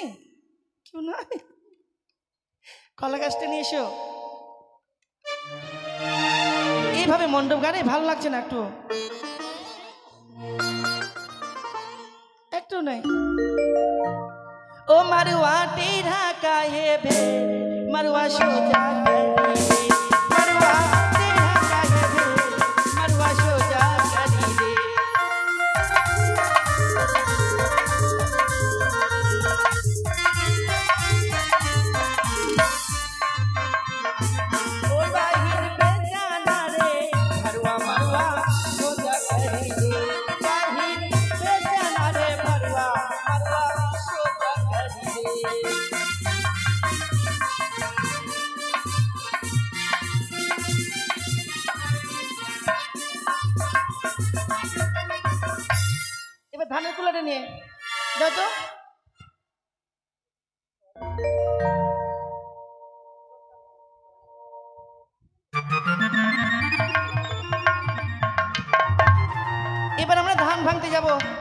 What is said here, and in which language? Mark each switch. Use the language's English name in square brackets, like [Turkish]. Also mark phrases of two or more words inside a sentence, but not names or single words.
[Bangla] কেউ নাই? কলা গাছটা নিয়ে এসো। এইভাবে মণ্ডপ গানে ভালো লাগছে না একটু, একটু নাই। [Bhojpuri] ও মারুয়া টেढ़ा काहे भे, मरुआ सोजा करी रे, मरुआ टेढ़ा काहे भे, मरुआ सोजा करी रे। ओ बाहिर पे जाना रे, मरुआ मरुआ सोजा करी रे, बाहिर पे जाना रे, मरुआ मरुआ सोजा करी रे। [Bangla] এবার ধানের কুলাটা নিয়ে দাও তো। এবার আমরা ধান ভাঙতে যাব।